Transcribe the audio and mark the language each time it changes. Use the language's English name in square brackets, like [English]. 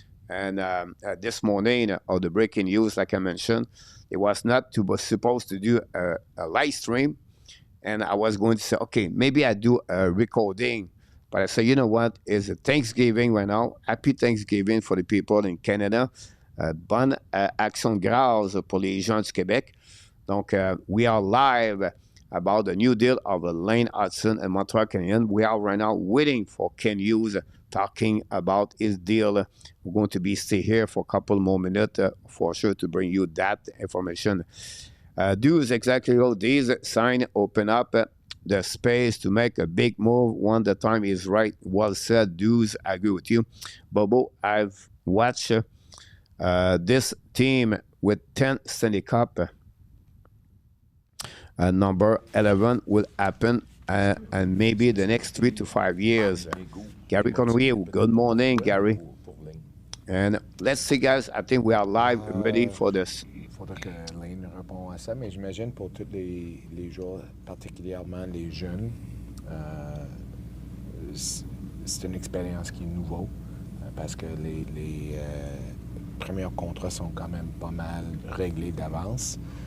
[English] And this morning, of the breaking news, like I mentioned, it was not supposed to do a live stream. And I was going to say, okay, maybe I do a recording. But I said, you know what? It's a Thanksgiving right now. Happy Thanksgiving for the people in Canada. [French] Bonne action de grâce pour les gens du Québec. [English] Donc, we are live about the new deal of Lane Hutson and Montreal Canadiens. We are right now waiting for Kent Hughes talking about his deal. We're going to be stay here for a couple more minutes for sure to bring you that information. Do exactly all these sign open up the space to make a big move when the time is right. Well said, dudes. I agree with you. Bobo, I've watched this team with 10 Stanley Cup. Number 11 will happen and maybe the next 3 to 5 years. Gary Conway, good morning, Gary. And let's see, guys, I think we are live ready for this. [French] Il faudra que Lane réponde à ça, mais j'imagine pour tous les joueurs, particulièrement les jeunes, c'est une expérience qui est nouvelle parce que les premiers contrats sont quand même pas mal réglés d'avance.